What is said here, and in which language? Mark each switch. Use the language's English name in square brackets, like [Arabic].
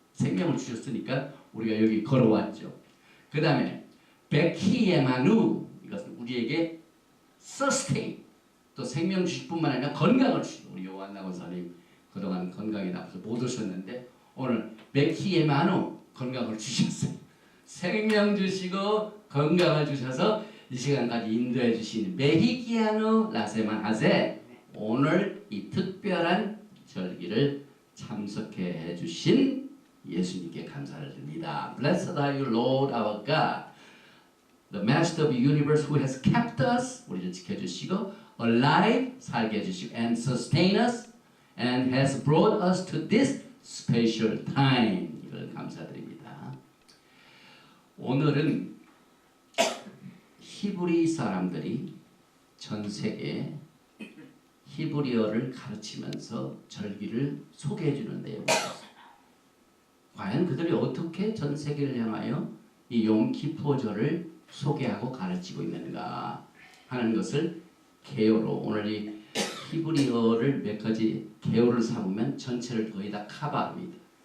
[Korean] 생명을 주셨으니까 우리가 여기 걸어왔죠. 그 다음에 베키에마누 이것은 우리에게 sustain 또 생명 주실 뿐만 아니라 건강을 주시고 우리 요한나 권사님 그동안 건강이 나빠서 못 오셨는데 오늘 베키에마누 건강을 주셨어요. 생명 주시고 건강을 주셔서 이 시간까지 인도해 주신 메히기아누 라세만 하세 오늘 이 특별한 절기를 참석해 주신 예수님께 감사를 드립니다. [English] Blessed are you, Lord our God, the Master of the universe who has kept us, [Korean] 우리를 지켜주시고, [English] alive, [Korean] 살게 해주시고, [English] and sustain us, and has brought us to this special time. [Korean] 이걸 감사드립니다. 오늘은 히브리 사람들이 전 세계에 히브리어를 가르치면서 절기를 소개해 주는 내용입니다. 과연 그들이 어떻게 전 세계를 향하여 이 욤키푸절을 소개하고 가르치고 있는가 하는 것을 개요로, 오늘 이 히브리어를 몇 가지 개요를 삼으면 전체를 거의 다 커버합니다.